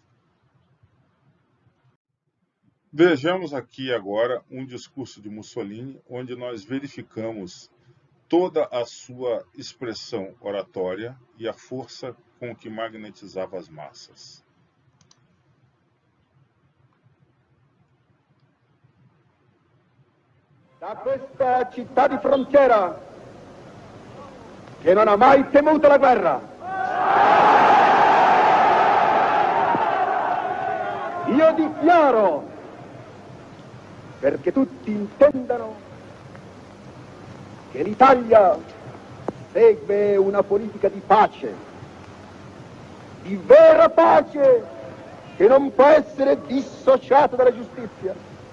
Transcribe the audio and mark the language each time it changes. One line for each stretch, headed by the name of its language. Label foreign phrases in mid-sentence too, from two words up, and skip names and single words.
Portuguese: Vejamos aqui agora um discurso de Mussolini, onde nós verificamos toda a sua expressão oratória e a força com que magnetizava as massas.
Italian: Da questa città di frontiera, che non ha mai temuto la guerra, io dichiaro, perché tutti intendano, che l'Italia segue una politica di pace, di vera pace, che non può essere dissociata dalla giustizia.